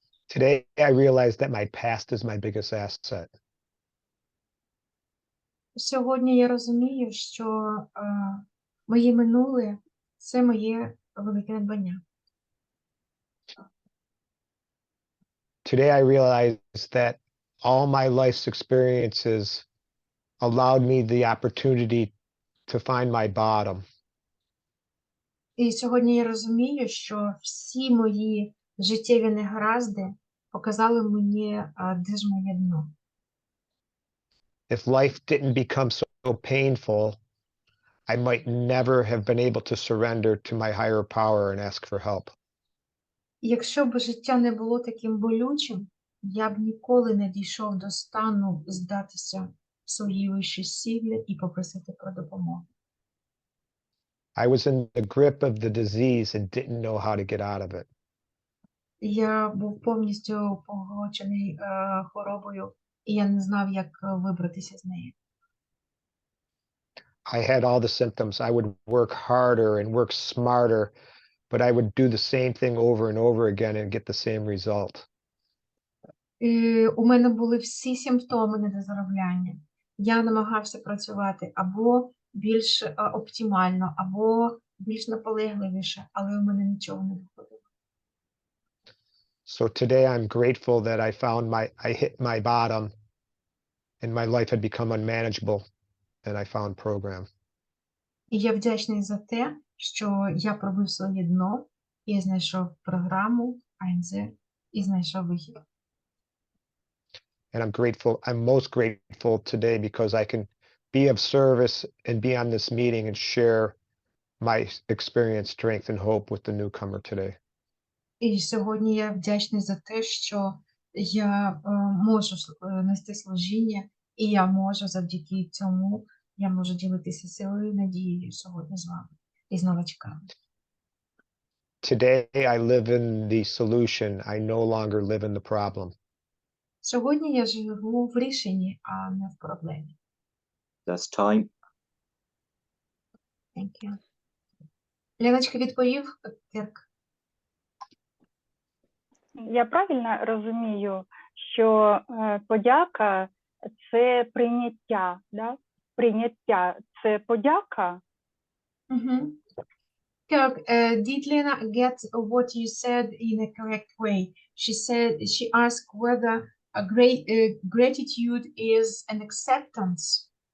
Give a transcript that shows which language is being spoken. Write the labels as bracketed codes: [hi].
[en] Today, I realized that my past is my biggest asset. [uk] Сьогодні я розумію, що моє минуле – це моє велике надбання. [en] Today, I realized that all my life's experiences allowed me the opportunity to find my bottom. [uk] І сьогодні я розумію, що всі мої життєві негаразди показали мені, де ж моє дно. [en] If life didn't become so painful, I might never have been able to surrender to my higher power and ask for help. [uk] Якщо б життя не було таким болючим, я б ніколи не дійшов до стану здатися своїй вищій силі і попросити про допомогу. [en] I was in the grip of the disease and didn't know how to get out of it. [uk] Я був повністю поглочений хворобою, і я не знав, як вибратися з неї. [en] I had all the symptoms. I would work harder and work smarter, but I would do the same thing over and over again and get the same result. [uk] У мене були всі симптоми недозаробляння. Я намагався працювати або більш оптимально, або більш наполегливіше, але у мене нічого не виходило. [en] So today I'm grateful that I hit my bottom and my life had become unmanageable and I found program. [uk] І я вдячний за те, що я пробив своє дно, і знайшов програму АНЗ і знайшов вихід. [en] And I'm most grateful today because I can be of service and be on this meeting and share my experience, strength, and hope with the newcomer today. [uk] І сьогодні я вдячний за те, що я можу нести служіння, і я можу завдяки цьому, я можу ділитися силою і надією сьогодні з вами і з новачками. [en] Today I live in the solution. I no longer live in the problem. [uk] Сьогодні я живу в рішенні, а не в проблемі. [en] That's time. Thank you. [uk] Леночка відповів, Кирк. Я правильно розумію, що подяка – це прийняття, да? прийняття – це подяка? Mhm. [en] Kirk, did Lena get what you said in a correct way? She asked whether a gratitude is an acceptance.